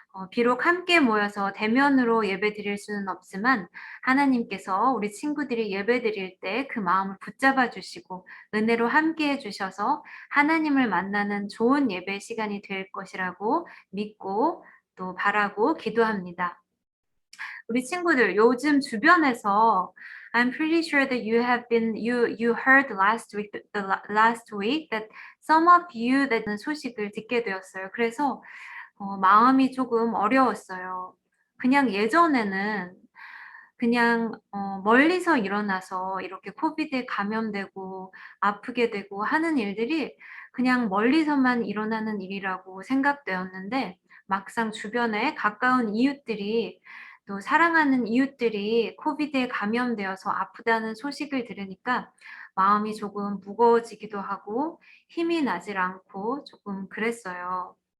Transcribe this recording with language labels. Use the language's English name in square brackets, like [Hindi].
[Korean] 비록 함께 모여서 대면으로 예배 드릴 수는 없지만 하나님께서 우리 친구들이 예배 드릴 때 그 마음을 붙잡아 주시고 은혜로 함께 해 주셔서 하나님을 만나는 좋은 예배 시간이 될 것이라고 믿고 또 바라고 기도합니다. 우리 친구들 요즘 주변에서 [English] I'm pretty sure that you heard last week that some of you that [Korean] 소식을 듣게 되었어요. 그래서 마음이 조금 어려웠어요. 그냥 예전에는 그냥 멀리서 일어나서 이렇게 코비드에 감염되고 아프게 되고 하는 일들이 그냥 멀리서만 일어나는 일이라고 생각되었는데 막상 주변에 가까운 이웃들이 또 사랑하는 이웃들이 코비드에 감염되어서 아프다는 소식을 들으니까 마음이 조금 무거워지기도 하고 힘이 나질 않고 조금 그랬어요.